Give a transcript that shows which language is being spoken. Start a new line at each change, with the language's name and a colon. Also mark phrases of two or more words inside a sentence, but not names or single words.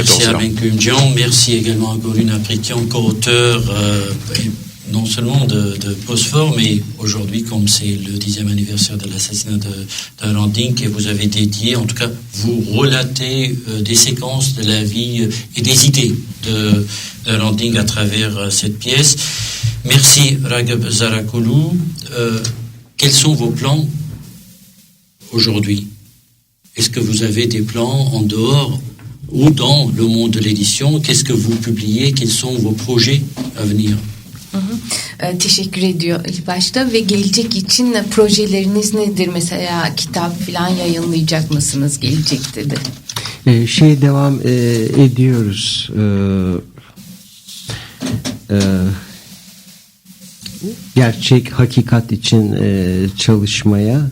French: Merci Armin Gümcan, merci également à Gorun Apritian, co-auteur non seulement de Phosphore, mais aujourd'hui, comme c'est le 10e anniversaire de l'assassinat de Hrant Dink, et vous avez dédié, en tout cas, vous relatez des séquences de la vie et des idées de Hrant Dink à travers cette pièce. Merci Ragıp Zarakolu. Quels sont vos plans aujourd'hui? Est-ce que vous avez des plans en dehors ou dans le monde de l'édition? Qu'est-ce que vous publiez? Quels sont vos projets à venir?
Turkish: Teşekkür ediyor ilk başta ve gelecek için projeleriniz nedir? Mesela kitap falan yayınlayacak mısınız gelecekte de? Devam ediyoruz. Gerçek hakikat için çalışmaya.